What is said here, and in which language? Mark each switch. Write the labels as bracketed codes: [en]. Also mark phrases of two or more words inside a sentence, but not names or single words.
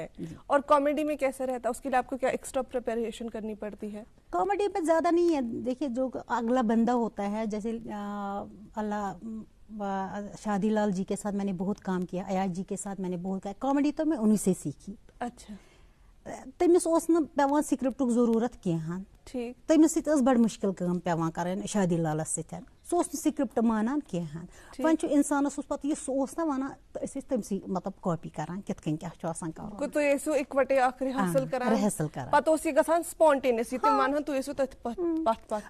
[ur] اور کامیڈی میں کیسے رہتا ہے, اس کے لیے آپ کو کیا ایکسٹرا پریپریشن کرنی پڑتی ہے؟ کامیڈی میں زیادہ نہیں ہے. دیکھیے جو اگلا بندہ ہوتا ہے, جیسے شادی لال جی کے ساتھ میں نے بہت کام کیا, ایاز جی کے ساتھ میں نے بہت کیا. کامیڈی تو میں انہی سے سیکھی. اچھا. [ks] تٔمِس اوس نہٕ پیوان سکرپٹُک ضروٗرت کینٛہہ. [ur] ٹھیک. [ks] تٔمِس سۭتۍ ٲس بڑٕ مُشکِل کٲم پیوان کَرٕنۍ شادی لالس سۭتۍ. سُہ اوس نہٕ سکرپٹ مانان کینٛہہ. وۄنۍ چھُ اِنسانس اوس پتہٕ یہِ سُہ اوس نہ وَنان تہٕ أسۍ ٲسۍ تٔمسٕے مطلب کاپی کران کِتھ کٔنۍ کیٛاہ چھُ آسان کَرُن. تُہۍ ٲسِو اِکوٹے اکھ رِہرسل کران, پتہٕ اوس یہِ گژھان سپونٹینیسلی, تِم ونہن تُہۍ ٲسِو تٔتھۍ پتھ پتھ.